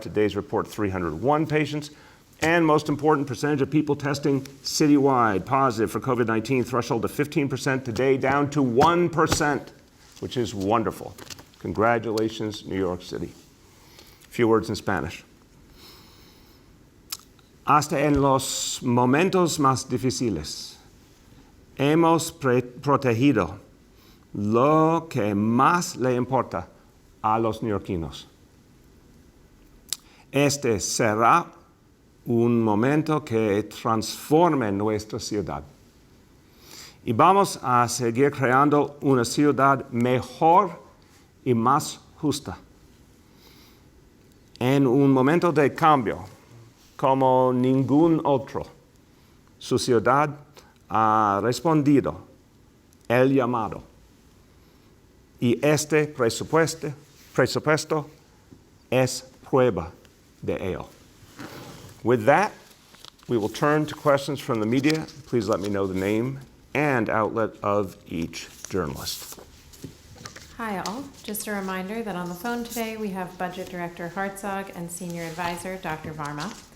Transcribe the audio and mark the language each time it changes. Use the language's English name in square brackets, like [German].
[English] Today's report, 301 patients. And most important, percentage of people testing citywide positive for COVID-19, threshold of 15%. Today, down to 1%, which is wonderful. Congratulations, New York City. A few words in Spanish. [Spanish] Hasta en los momentos más difíciles, hemos protegido lo que más le importa a los neoyorquinos. Este será un momento que transforme nuestra ciudad. Y vamos a seguir creando una ciudad mejor y más justa. En un momento de cambio, como ningún otro, su ciudad ha respondido el llamado. Y este presupuesto es prueba de ello. [English] With that, we will turn to questions from the media. Please let me know the name and outlet of each journalist. Hi all. Just a reminder that on the phone today we have Budget Director Hartzog and Senior Advisor Dr. Varma.